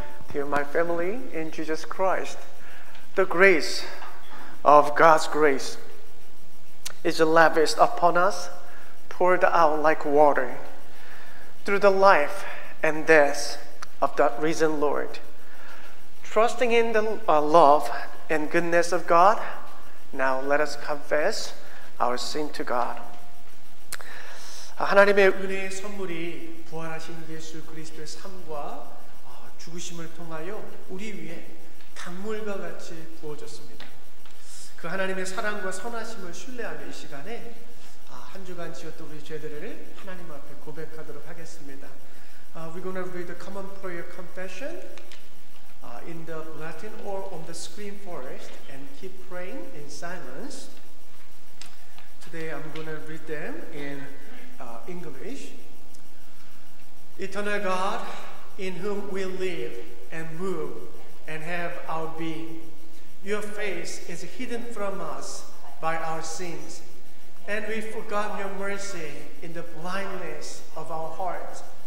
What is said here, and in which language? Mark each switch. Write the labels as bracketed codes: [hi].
[en] Dear my family in Jesus Christ, the grace of God's grace is lavished upon us, poured out like water through the life and death of that risen Lord. Trusting in the love and goodness of God, now let us confess our sin to God. [ko] 하나님의 은혜의 선물이 부활하신 예수 그리스도의 삶과 죽으심을 통하여 우리 위에 강물과 같이 부어졌습니다. 그 하나님의 사랑과 선하심을 신뢰하며 이 시간에 한 주간 지었던 우리 죄들을 하나님 앞에 고백하도록 하겠습니다. [en] We're going to read the common prayer confession in the Latin or on the the screen first and keep praying in silence. Today I'm going to read them in English. Eternal God, in whom we live and move and have our being, your face is hidden from us by our sins, and we forgot your mercy in the blindness of our hearts.